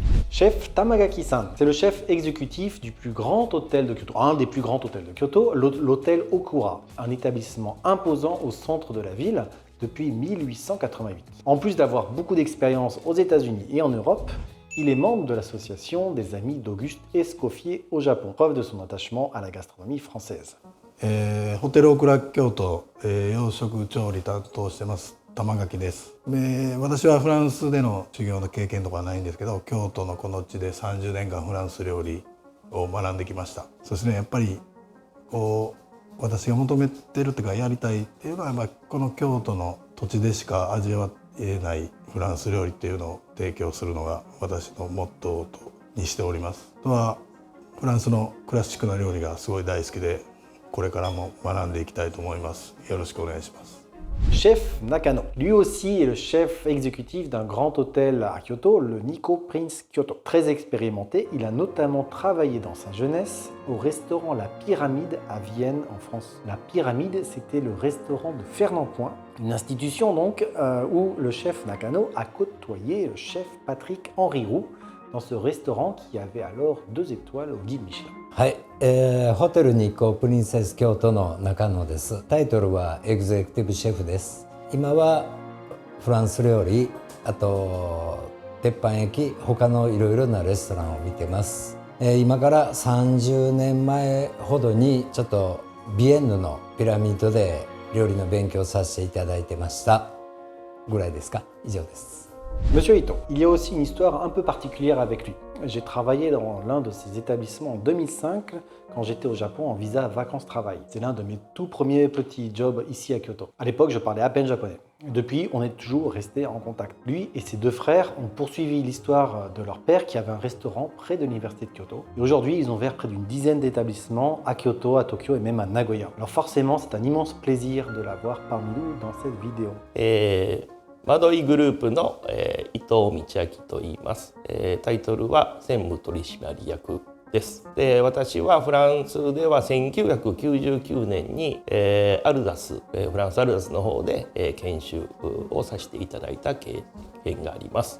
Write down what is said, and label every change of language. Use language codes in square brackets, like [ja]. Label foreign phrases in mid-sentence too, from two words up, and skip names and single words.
[fr] Chef Tamagaki-san, c'est le chef exécutif du plus grand hôtel de Kyoto, un des plus grands hôtels de Kyoto, l'hôtel Okura, un établissement imposant au centre de la ville depuis 1888. En plus d'avoir beaucoup d'expérience aux États-Unis et en Europe, il est membre de l'association des amis d'Auguste Escoffier au Japon, preuve de son attachement à la gastronomie française. [ja] ホテルオクラ京都、洋食調理担当してます玉垣です。私はフランスでの修行の経験とかはないんですけど、京都のこの地で30年間フランス料理を学んできました。そしてね、やっぱりこう私が求めてるっていうかやりたいっていうのは、この京都の土地でしか味わえないフランス料理っていうのを提供するのが私のモットーにしております。あとはフランスのクラシックな料理がすごい大好きで、これからも学んでいきたいと思います。よろしくお願いします。 [fr] Chef Nakano, lui aussi est le chef exécutif d'un grand hôtel à Kyoto, le Nikko Prince Kyoto. Très expérimenté, il a notamment travaillé dans sa jeunesse au restaurant La Pyramide à Vienne en France. La Pyramide, c'était le restaurant de Fernand Point, une institution donc où le chef Nakano a côtoyé le chef Patrick Henry Roux dans ce restaurant qui avait alors 2 étoiles au guide Michelin. [ja] はい、ホテルニコプリンセス京都の中野です。タイトルはエグゼクティブシェフです。今はフランス料理、あと鉄板焼き、他のいろいろなレストランを見てます。今から30年前ほどにちょっとビエンヌのピラミッドで料理の勉強させていただいてましたぐらいですか。以上です。 [fr] Monsieur Ito, il y a aussi une histoire un peu particulière avec lui. J'ai travaillé dans l'un de ses établissements en 2005 quand j'étais au Japon en visa vacances-travail. C'est l'un de mes tout premiers petits jobs ici à Kyoto. À l'époque, je parlais à peine japonais. Depuis, on est toujours restés en contact. Lui et ses deux frères ont poursuivi l'histoire de leur père qui avait un restaurant près de l'université de Kyoto. Et aujourd'hui, ils ont ouvert près d'une dizaine d'établissements à Kyoto, à Tokyo et même à Nagoya. Alors forcément, c'est un immense plaisir de l'avoir parmi nous dans cette vidéo. [ja] マドイグループの、伊藤道明と言います、タイトルは専務取締役です。で、私はフランスでは1999年に、アルザス、フランスアルザスの方で、研修をさせていただいた経験があります。